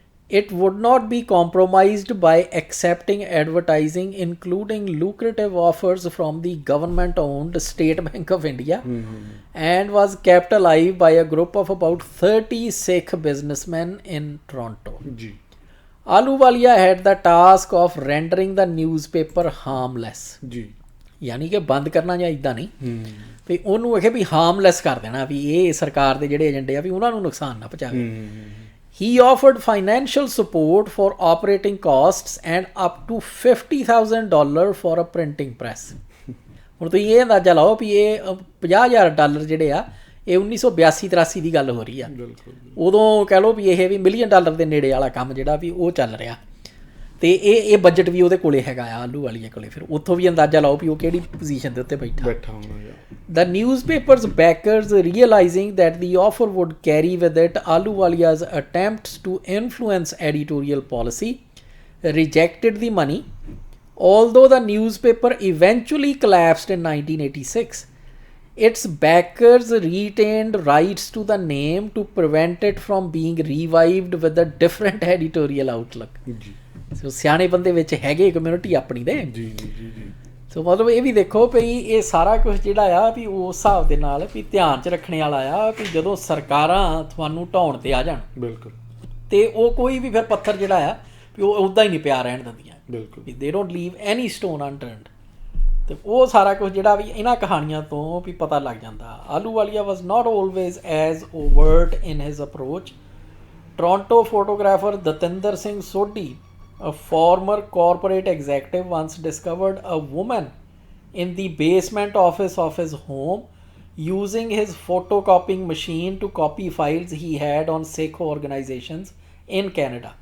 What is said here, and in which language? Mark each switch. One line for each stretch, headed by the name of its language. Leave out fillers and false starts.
English: It would not be compromised by accepting advertising, including lucrative offers from the government-owned State Bank of India, and was kept alive by a group of about 30 Sikh businessmen in Toronto.
Punjabi: ਜੀ।
English: Ahluwalia had the task of rendering the newspaper harmless.
Punjabi: ਜੀ। ਯਾਨੀ ਕਿ ਬੰਦ ਕਰਨਾ ਜਾਂ ਇਦਾਂ ਨਹੀਂ ਵੀ ਉਹਨੂੰ ਇਹ ਵੀ ਹਾਰਮਲੈਸ ਕਰ ਦੇਣਾ ਵੀ ਇਹ ਸਰਕਾਰ ਦੇ ਜਿਹੜੇ ਏਜੰਡੇ ਆ ਵੀ ਉਹਨਾਂ ਨੂੰ ਨੁਕਸਾਨ ਨਾ ਪਹੁੰਚਾਵੇ।
English: He offered financial support for operating costs and up to $50,000 for a printing press.
Punjabi: ਹੁਣ ਤੁਸੀਂ ਇਹ ਅੰਦਾਜ਼ਾ ਲਾਓ ਵੀ ਇਹ $50,000 ਜਿਹੜੇ ਆ ਇਹ 1982-83 ਦੀ ਗੱਲ ਹੋ ਰਹੀ ਆ। ਉਦੋਂ ਕਹਿ ਲਓ ਵੀ ਇਹ ਵੀ $1 ਮਿਲੀਅਨ ਦੇ ਨੇੜੇ ਵਾਲਾ ਕੰਮ ਜਿਹੜਾ ਵੀ ਉਹ ਚੱਲ ਰਿਹਾ। ਤੇ ਇਹ ਬਜਟ ਵੀ ਉਹਦੇ ਕੋਲੇ ਹੈਗਾ ਆ ਆਹਲੂਵਾਲੀਆ ਕੋਲੇ। ਫਿਰ ਉੱਥੋਂ ਵੀ ਅੰਦਾਜ਼ਾ ਲਾਓ ਵੀ ਉਹ ਕਿਹੜੀ ਪੋਜੀਸ਼ਨ ਦੇ ਉੱਤੇ ਬੈਠਾ ਹੋਣਾ।
English: The newspaper's backers, realizing that the offer would carry with it Ahluwalia's attempts to influence editorial policy, rejected the money. Although the newspaper eventually collapsed in 1986, its backers retained rights to the name to prevent it from being revived with a different editorial outlook.
Punjabi: ਸੋ ਸਿਆਣੇ ਬੰਦੇ ਵਿੱਚ ਹੈਗੇ community ਆਪਣੀ ਦੇ। ਜੀ ਜੀ ਜੀ ਜੀ। ਸੋ ਮਤਲਬ ਇਹ ਵੀ ਦੇਖੋ ਵੀ ਇਹ ਸਾਰਾ ਕੁਝ ਜਿਹੜਾ ਆ ਵੀ ਉਸ ਹਿਸਾਬ ਦੇ ਨਾਲ ਵੀ ਧਿਆਨ 'ਚ ਰੱਖਣੇ ਵਾਲਾ ਆ ਵੀ ਜਦੋਂ ਸਰਕਾਰਾਂ ਤੁਹਾਨੂੰ ਢਾਉਣ 'ਤੇ ਆ ਜਾਣ ਬਿਲਕੁਲ ਤੇ ਉਹ ਕੋਈ ਵੀ ਫਿਰ ਪੱਥਰ ਜਿਹੜਾ ਆ ਵੀ ਉਹ ਉੱਦਾਂ ਹੀ ਨਹੀਂ ਪਿਆ ਰਹਿਣ ਦਿੰਦੀਆਂ। ਬਿਲਕੁਲ
English: ਵੀ they don't leave any stone unturned.
Punjabi: ਤੇ ਉਹ ਸਾਰਾ ਕੁਝ ਜਿਹੜਾ ਵੀ ਇਹਨਾਂ ਕਹਾਣੀਆਂ ਤੋਂ ਵੀ ਪਤਾ ਲੱਗ ਜਾਂਦਾ।
English: Ahluwalia was not always as overt in his approach. Toronto photographer Datinder Singh Sodhi, a former corporate executive, once discovered a woman in the basement office of his home using his photocopying machine to copy files he had on Sikh organizations in Canada.